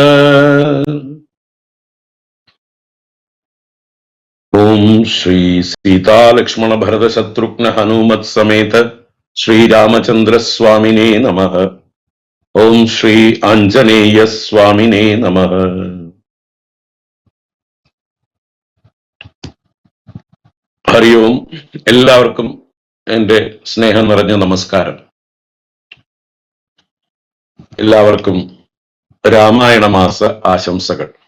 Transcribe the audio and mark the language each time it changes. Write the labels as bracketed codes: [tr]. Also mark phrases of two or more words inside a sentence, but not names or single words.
[sa] ओम श्री सीता लक्ष्मण भरत शत्रुघ्न हनुमत समेत श्री रामचंद्र स्वामिने नमः। ओम श्री आंजनेय स्वामिने नमः। ഹരി ഓം. [ml] എല്ലാവർക്കും എൻ്റെ സ്നേഹം നിറഞ്ഞ നമസ്കാരം. എല്ലാവർക്കും രാമായണ മാസ ആശംസകൾ.